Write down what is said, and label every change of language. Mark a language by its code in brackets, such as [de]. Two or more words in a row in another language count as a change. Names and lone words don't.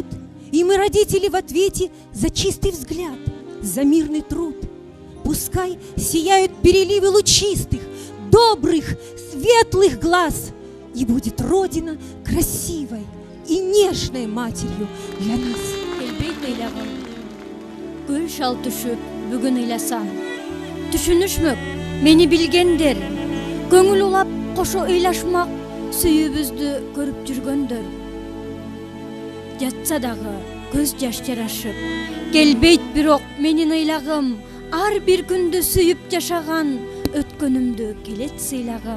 [ru] И мы, родители, в ответе за чистый взгляд, за мирный труд. Пускай сияют переливы лучистых, добрых, светлых глаз, и будет Родина красивой и нежной матерью для нас. [ky] Келбейт ыйлагым, көл шал түшүп, бүгүн ыйласам. Түшүнүшмөк, мени билгендер, көңүл улап, кошо ыйлашмак, сүйүүбүздү көрүп жүргөндөр. Жатса дагы көз жаш жарашып, келбейт бирок менин ыйлагым, ар бир күндү сүйүп жашаган өткөнүмдү келет сыйлагым.